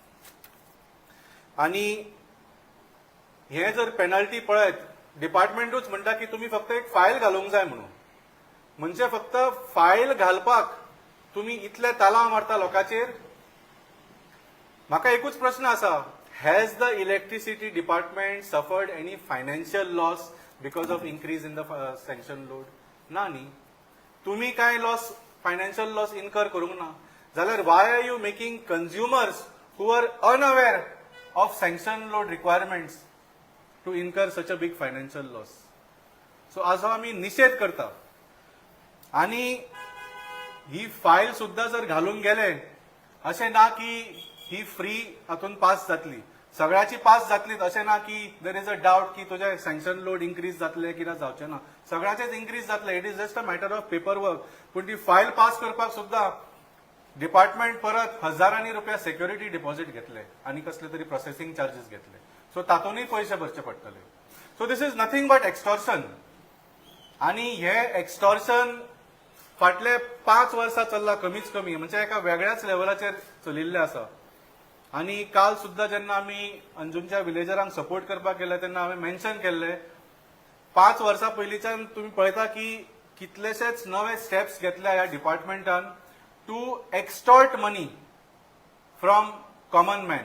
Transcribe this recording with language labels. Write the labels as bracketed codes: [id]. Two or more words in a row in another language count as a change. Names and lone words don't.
[kok] आनी हे जर पेनल्टी पळयत, डिपार्टमेंटूच म्हणटा की तुमी फक्त एक फायल घालूंक जाय म्हणून. म्हणजे फक्त फायल घालपाक तुमी इतले तालाव मारता लोकांचेर. म्हाका एकूच प्रश्न आसा, [en] has the electricity department suffered any financial loss because of increase in the sanction load? [kok] ना न्ही. तुम्ही काय [en] loss, financial loss incur [kok] करूंक ना जाल्यार [en] why are you making consumers who are unaware of sanction load requirements to incur such a big financial loss? [kok] सो हाचो आमी निशेध करता. आनी ही फायल सुद्दां जर घालून गेले अशें ना की ही फ्री हातून पास जातली, सगळ्याची पास जातलीच अशें ना की [en] there is a doubt [kok] की तुझे [en] sanction load increase [kok] जातले किंवा जावचे ना. सगळ्याचेच इन्क्रीज जातले. [en] it is just a matter of paper work. [kok] पूण ती फायल पास करपाक सुद्दां डिपार्टमेंट परत हजारांनी रुपया [en] security deposit [kok] घेतले आनी कसले तरी [en] processing charges [kok] घेतले. सो तातूंतय पयशे भरचे पडटले. [en] so this is nothing but extortion. [kok] आनी हे एक्स्टॉर्शन फाटले 5 वर्सां चल्ला कमीच कमी, म्हणजे एका वेगळ्याच लेवलाचेर चलिल्ले आसा. आनी काल सुद्दां जेन्ना आमी अंजुंच्या विलेजरांक सपोर्ट करपाक गेले तेन्ना हांवें मेन्शन केल्लें 5 वर्सां पयलींच्यान तुमी पळयता की कितलेशेच नवे स्टेप्स घेतल्या ह्या डिपार्टमेंटान [en] to extort money from common man.